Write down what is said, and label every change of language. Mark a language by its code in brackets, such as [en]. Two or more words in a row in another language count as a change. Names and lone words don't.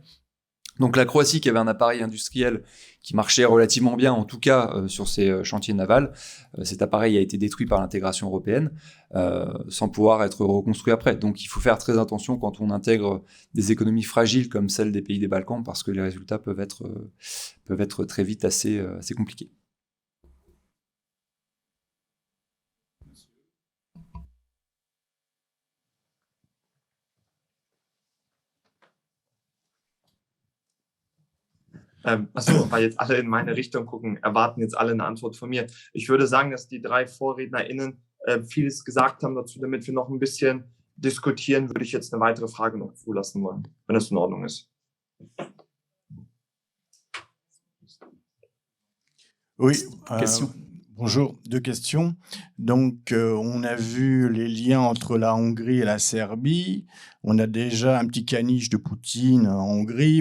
[fr] Donc la Croatie, qui avait un appareil industriel qui marchait relativement bien, en tout cas sur ses chantiers navals, cet appareil a été détruit par l'intégration européenne, sans pouvoir être reconstruit après. Donc il faut faire très attention quand on intègre des économies fragiles comme celle des pays des Balkans, parce que les résultats peuvent être très vite assez compliqués. [de] Achso, weil jetzt alle in meine Richtung gucken, erwarten jetzt alle eine Antwort von mir. Ich würde sagen, dass die 3 VorrednerInnen vieles gesagt haben dazu. Damit wir noch ein bisschen diskutieren, würde ich jetzt eine weitere Frage noch zulassen wollen, wenn das in Ordnung ist. [fr] Oui, Question. Bonjour, 2 questions. Donc, on a vu les liens entre la Hongrie et la Serbie. On a déjà un petit caniche de Poutine en Hongrie.